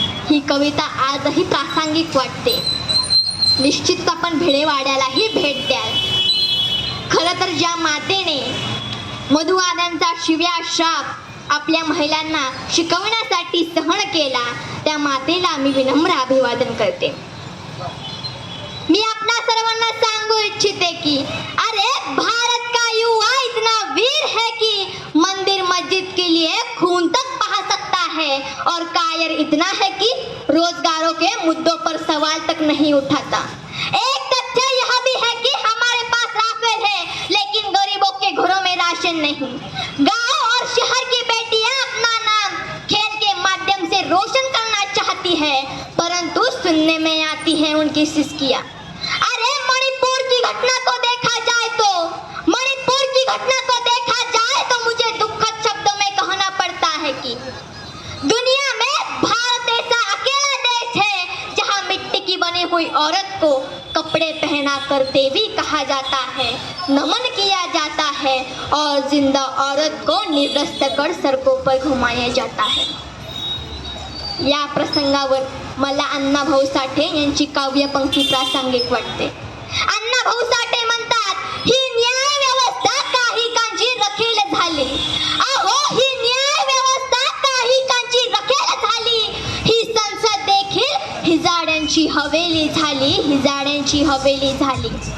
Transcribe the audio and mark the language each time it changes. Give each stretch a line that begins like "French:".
Marathi: ही कविता आजही प्रासंगिक वाटते. निश्चित आपण भिडेवाड्यालाही भेट द्याल. खरं तर ज्या मातेने मधुवाद्यांचा शिव्या शाप आपल्या महिलांना शिकवण्यासाठी सहन केला, त्या मातेला मी विनम्र अभिवादन करते. मी आपणा सर्वांना सांगू इच्छिते की
Hindi: अरे भारत का युवा इतना वीर है कि मंदिर मस्जिद के लिए खून तक बहा सकता है और कायर इतना है कि रोजगारों के मुद्दों पर सवाल तक नहीं उठाता. एक तथ्य यह भी है कि हमारे पास राफेल है लेकिन गरीबों के घरों में राशन नहीं. गांव और शहर की बेटियां अपना नाम खेल के माध्यम से रोशन करना चाहती है, परंतु सुनने में आती है उनकी किया। अरे मणिपुर की घटना को देखा जाए तो मणिपुर की घटना को देखा जाए तो मुझे दुखद शब्दों में कहना पड़ता है कि दुनिया में भारत ऐसा अकेला देश है जहां मिट्टी की बनी हुई औरत को कपड़े पहना कर देवी कहा जाता है, नमन किया जाता है और जिंदा औरत को निर्वस्त्र कर सड़कों पर घुमाया जाता है।
Marathi: या प्रसंगावर मला अण्णाभाऊ साठे यांची काव्यपंक्ती प्रासंगिक वाटते। अण्णाभाऊ साठे म्हणतात, ही न्याय व्यवस्था काही कांची रखेल झाली, अहो ही न्याय व्यवस्था काही कांची रखेल झाली, ही संसद देखील हिजाड्यांची हवेली झाली, हिजाड्यांची हवेली झाली।